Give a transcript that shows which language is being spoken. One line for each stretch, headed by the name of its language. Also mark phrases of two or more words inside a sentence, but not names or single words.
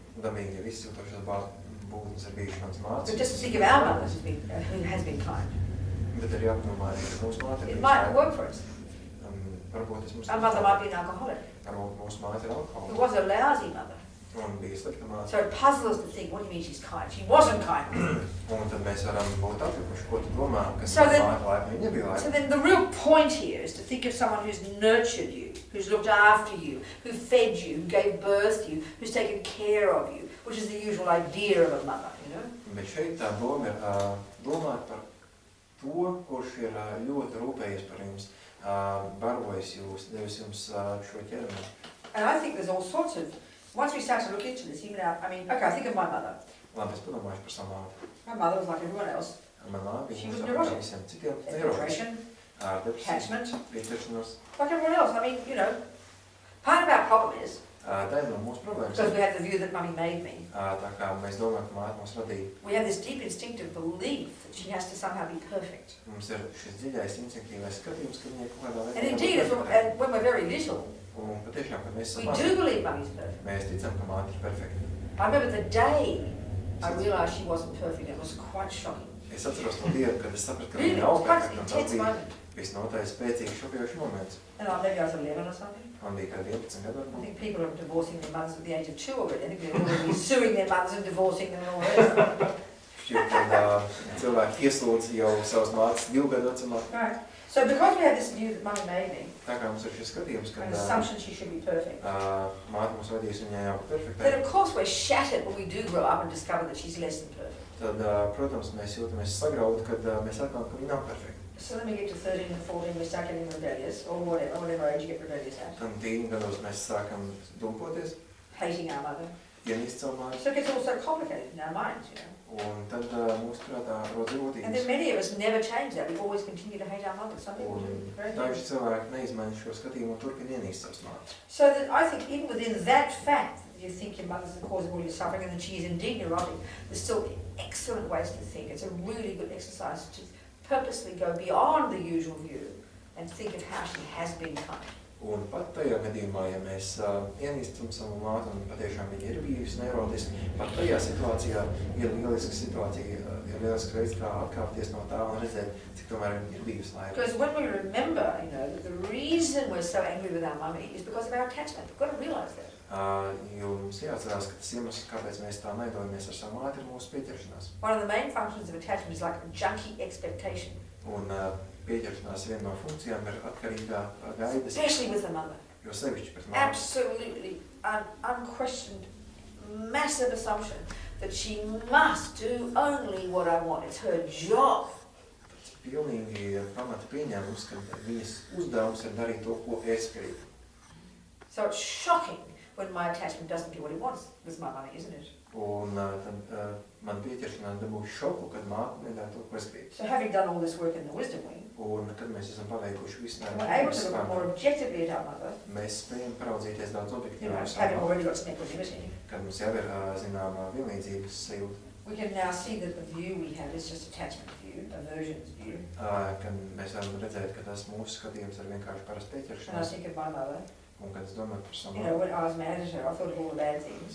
Latvian: Dabīgi, ja visi jūtošās būtnes ir bijuši mans mātes.
English: But just to think of our mother who has been kind.
Latvian: Bet ir jāpadomā, ka mūsu māte ir
English: It
Latvian: bijusi
English: might
Latvian: laipna.
English: work for us.
Latvian: Varbūt tas mums
English: Our mother might be an alcoholic.
Latvian: Varbūt mūsu māte ir
English: It
Latvian: alkohola.
English: was a lousy mother.
Latvian: Un bija slikta māte.
English: So it puzzles us to think, what do you mean she's kind? She wasn't kind.
Latvian: Un tad mēs varam būt atlikuši, ko tu domā, kas
English: So then-
Latvian: māte laipna, viņa bija
English: So
Latvian: laipna.
English: then the real point here is to think of someone who's nurtured you, who's looked after you, who fed you, who gave birth to you, who's taken care of you, which is the usual idea of a mother,
Latvian: Bet šeit tā doma ir domāt par to, kurš ir ļoti rūpējies par jums, barojis jūs, devis jums šo ķermeni.
English: And I think there's all sorts of, once we start to look into this, even I think of my mother.
Latvian: Labi, es padomāšu par savu māti.
English: My mother was like everyone else.
Latvian: Man māte,
English: She
Latvian: viņa
English: was
Latvian: mums
English: neurotic.
Latvian: apkārt visiem citiem
English: Had
Latvian: neurotiski.
English: depression,
Latvian: Depresija,
English: attachment,
Latvian: pieķeršanos.
English: like everyone else. Part of our problem is,
Latvian: Tā ir no mūsu problēmas.
English: because we have the view that mummy made me,
Latvian: Tā kā mēs domājam, ka māte mūs radīja,
English: we have this deep instinctive belief that she has to somehow be perfect.
Latvian: mums ir šis dziļais instinktīvais skatījums, ka viņai kaut kādā veidā
English: And indeed, and when we're very little,
Latvian: Un patiešām, kad mēs
English: we
Latvian: esam
English: do believe mummy's perfect.
Latvian: mēs ticam, ka māte ir perfekta.
English: I remember the day I realised she wasn't perfect. It was quite shocking.
Latvian: Es atceros to dienu, kad es sapratu, ka
English: Really,
Latvian: viņa
English: it
Latvian: nav
English: was quite
Latvian: perfekta,
English: an
Latvian: un tas
English: intense
Latvian: bija
English: moment.
Latvian: visnotaļ spēcīgs šokējošs moments.
English: And maybe I was 11 or something.
Latvian: Man bija kā 11 gadu
English: I
Latvian: varbūt.
English: think people are divorcing their mothers at the age of 2 already. I think they're already suing their mothers and divorcing them and all that.
Latvian: Šķiet, kad cilvēki ieslūdz jau savas mātes 2 gadu vecumā.
English: Right. So because we have this view that mummy made me,
Latvian: Tā kā mums ir šis skatījums,
English: an
Latvian: kad
English: assumption she should be perfect,
Latvian: māte mums vadīs viņai jau perfektai,
English: then of course we're shattered when we do grow up and discover that she's less than perfect.
Latvian: tad, protams, mēs jūtamies sagrauti, kad mēs atklājam, ka viņa nav perfekta.
English: So then we get to 13 and 14, we start getting rebellious, or whatever age you get rebellious at.
Latvian: Un tīņu gados mēs sākam dumpoties,
English: Hating our mother.
Latvian: ienīst savu māti,
English: So it gets all so complicated in our minds,
Latvian: un tad mūsu prātā rodas
English: And then
Latvian: grūtības.
English: many of us never change that. We always continue to hate our mother. Some people
Latvian: Un
English: do. Very
Latvian: daži
English: few.
Latvian: cilvēki neizmaina šo skatījumu un turpina ienīst savus mātes.
English: So that I think even within that fact, that you think your mother's the cause of all your suffering and that she is indeed neurotic, there's still excellent ways to think. It's a really good exercise to purposely go beyond the usual view and think of how she has been kind.
Latvian: Un pat tajā gadījumā, ja mēs ienīstam savu māti un patiešām viņa ir bijusi neurotiska, pat tajā situācijā ir lieliska situācija, ir lielisks veids, kā atkāpties no tā un redzēt, cik tomēr viņa ir bijusi laimīga.
English: Because when we remember, that the reason we're so angry with our mummy is because of our attachment. We've got to realise that.
Latvian: Jo mums jāatcerās, ka tas iemesls, kāpēc mēs tā naidojamies ar savu māti, ir mūsu pieķeršanās.
English: One of the main functions of attachment is like a junkie expectation.
Latvian: Un pieķeršanās viena no funkcijām ir atkarīgā gaidas,
English: Especially with the mother.
Latvian: jo sevišķi pret māti.
English: Absolutely unquestioned, massive assumption that she must do only what I want. It's her job.
Latvian: Tas pilnīgi pamata pieņēmums, ka viņas uzdevums ir darīt to, ko es gribu.
English: So it's shocking when my attachment doesn't do what it wants with my money, isn't it?
Latvian: Un tad man pieķeršanās dabūja šoku, kad māte nedara to, ko es gribu.
English: So having done all this work in the wisdom wing,
Latvian: Un kad mēs esam paveikuši visu
English: we're able to look more objectively at our mother,
Latvian: mēs spējam paraudzīties daudz objektīvāk
English: having already got some equanimity.
Latvian: kad mums jau ir zināma vienlīdzības sajūta,
English: We can now see that the view we have is just attachment view, aversion's view.
Latvian: kad mēs varam redzēt, ka tas mūsu skatījums ir vienkārši parasti
English: And I
Latvian: pieķeršanās.
English: think of my mother,
Latvian: Un kad es domāju par savu
English: when I was mad at her, I thought of all the bad things.